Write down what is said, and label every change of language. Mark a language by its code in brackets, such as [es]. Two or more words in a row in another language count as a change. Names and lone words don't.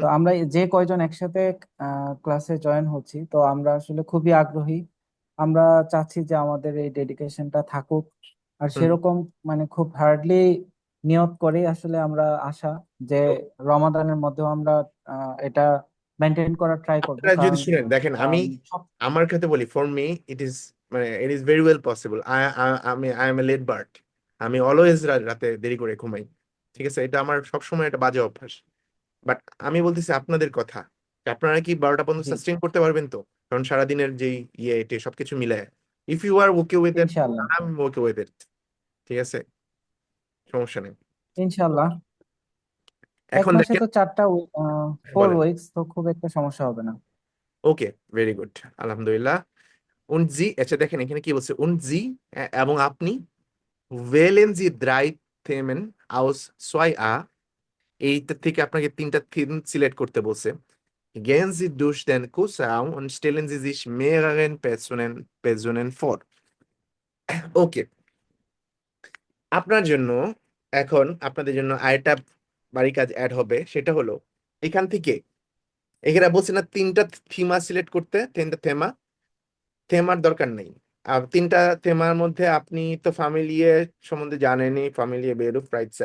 [bn] তো আমরা যে কয়জন একসাথে ক্লাসে জয়েন হচ্ছি, তো আমরা আসলে খুবই আগ্রহী আমরা চাচ্ছি যে আমাদের এই ডেডিকেশনটা থাকুক। আর হুম। সেরকম মানে খুব হার্ডলি নিয়ত করে আসলে আমরা আশা যে রমাদানের মধ্যেও আমরা এটা মেনটেন করার ট্রাই করব, আপনারা যদি কারণ শুনেন, দেখেন আমি সব আমার ক্ষেত্রে বলি, [en] for me it is মানে it is very well possible. I am a late bird. [bn] আমি অলওয়েজ রাতে দেরি করে ঘুমাই, ঠিক আছে? এটা আমার সবসময় একটা বাজে অভ্যাস। বাট আমি বলতেছি আপনাদের কথা, যে আপনারা কি 12টা পর্যন্ত জি সাস্টেইন করতে পারবেন তো? কারণ সারাদিনের যেই এটি সবকিছু মিলায়, [en] if you are OK with it, [bn] ইনশাল্লাহ। [en] I am OK with it, [bn] ঠিক আছে? সমস্যা নেই। ইনশাল্লাহ। এক এখন মাসে দেখেন, তো 4টা, 4 বলেন। উইকস, তো খুব একটা সমস্যা হবে না। ওকে, [en] very good, [bn] আলহামদুলিল্লাহ। জি, আচ্ছা দেখেন এখানে কি বলছে, জি এবং আপনি [de] wählen Sie drei Themen aus 2a, [bn] এইটা থেকে আপনাকে 3টা থিম সিলেক্ট করতে বলছে। [de] Gehen Sie durch den Kursraum und stellen Sie sich mehreren Personen vor. [bn] ওকে, আপনার জন্য এখন আপনাদের জন্য আরেকটা বাড়ি কাজ অ্যাড হবে, সেটা হলো এখান থেকে, এখানে বলছে না 3টা থিমা সিলেক্ট করতে, 3টা থেমার দরকার নেই। আর 3টা থেমার মধ্যে আপনি তো ফ্যামিলিয়ে সম্বন্ধে জানেনই, [de] Familie Beruf [en] right side.